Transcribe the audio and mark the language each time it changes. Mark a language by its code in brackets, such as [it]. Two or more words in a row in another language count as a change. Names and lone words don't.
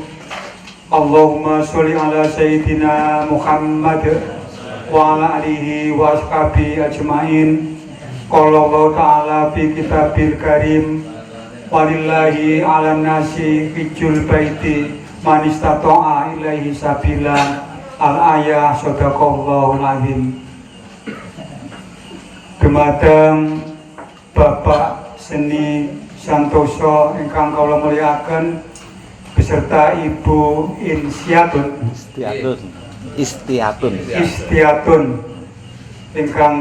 [ar] اللهم صل على سيدنا محمد وعلى آله وأصحابه أجمعين. قال الله تعالى في الكتاب الكريم ولله على الناس حج البيت من استطاع إليه سبيلا. الآية صدق الله العظيم. [jv] Dumateng Bapak Seni Santoso ingkang kula mulyakaken beserta Ibu Istiatun ingkang